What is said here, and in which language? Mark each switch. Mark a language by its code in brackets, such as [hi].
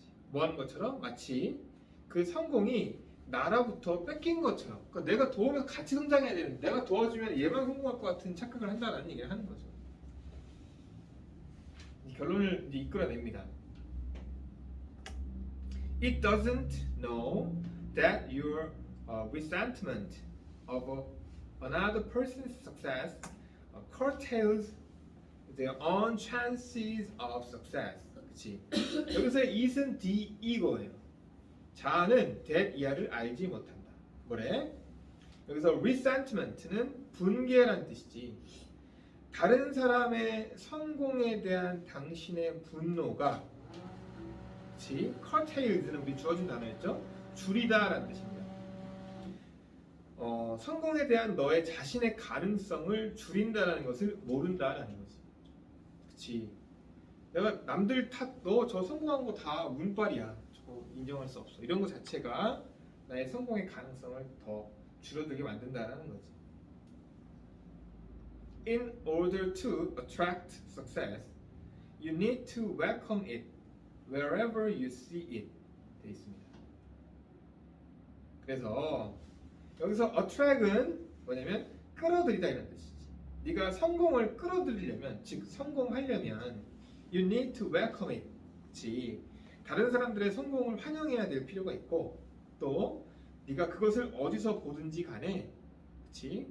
[ko] 뭐 하는 것처럼 마치 그 성공이 나라부터 뺏긴 것처럼 그러니까 내가 도우면서 같이 성장해야 되는데 내가 도와주면 얘만 성공할 것 같은 착각을 한다라는 얘기를 하는 거죠. 결론을 이제 이끌어냅니다. [en] It doesn't know that your resentment of another person's success curtails their own chances of success. [ko] 그렇지? 여기서 it은 D 이거예요. 자아는 that 이하를 알지 못한다. 뭐래? 여기서 resentment는 분개란 뜻이지. 다른 사람의 성공에 대한 당신의 분노가, 그렇지? curtails는 우리 주어진 단어였죠? 줄이다라는 뜻입니다. 성공에 대한 너의 자신의 가능성을 줄인다라는 것을 모른다라는 거지. 그렇지? 내가 남들 너 저 성공한 거 다 운빨이야. 저거 인정할 수 없어. 이런 거 자체가 나의 성공의 가능성을 더 줄어들게 만든다라는 거지. [en] In order to attract success, you need to welcome it wherever you see it. [ko] 돼 있습니다. 그래서 여기서 attract은 뭐냐면 끌어들이다 이런 뜻이지. 네가 성공을 끌어들이려면, 즉 성공하려면 [en] you need to welcome it. [ko] 그치? 다른 사람들의 성공을 환영해야 될 필요가 있고, 또 네가 그것을 어디서 보든지 간에, 그치?